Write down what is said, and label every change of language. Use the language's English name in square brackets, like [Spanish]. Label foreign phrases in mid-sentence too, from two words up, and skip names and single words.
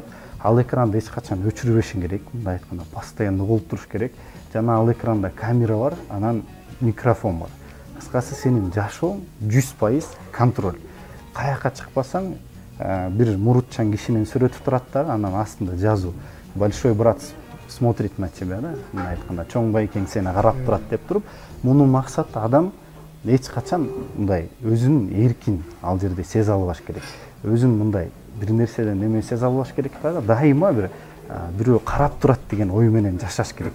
[Kyrgyz] Ал экранды эч качан өчүрбөшүң керек, мындай айтканда постоянно болуп туруш керек. Жана ал экранда камера бар, анан микрофон бар. Кыскасы сенин жашооң 100% контроль. Каяка чыкпасаң, бир мурутчан кишинин сүрөтү турат дагы, анан астында жазуу. [Russian] Большой брат смотрит на тебя, [Kyrgyz] да, мындай айтканда чоң байкең сени карап турат деп туруп, мунун максаты адам эч качан мындай өзүн эркин ал жерде сезе албаш керек. Өзүн мындай бир нерседен неме сезе албаш керек дагы, дайыма бирөө карап турат деген ой менен жашаш керек.